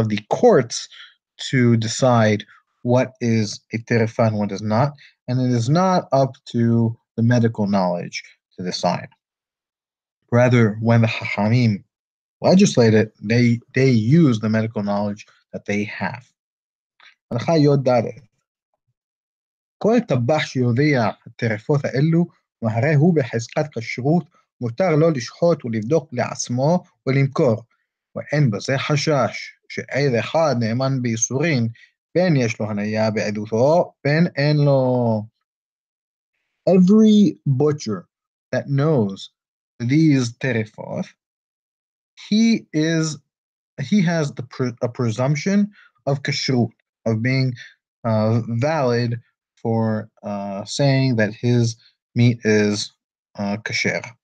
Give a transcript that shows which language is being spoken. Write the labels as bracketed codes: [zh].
[en] courts to decide what is a terefah and what is not, and it is not up to the medical knowledge to decide. Rather, when the Hachamim legislate it, they use the medical knowledge that they have. [he] הלכה י"ד כל טבח שיודע הטרפות האלו, והרי הוא בחזקת כשרות, מותר לו לשחוט ולבדוק לעצמו ולמכור, ואין בזה חשש, שעד אחד נאמן בייסורין, בין יש לו הניה בעדותו, בין אין לו. [en] Every butcher that knows these terefot, he has a presumption of kashrut, of being valid for saying that his meat is kasher.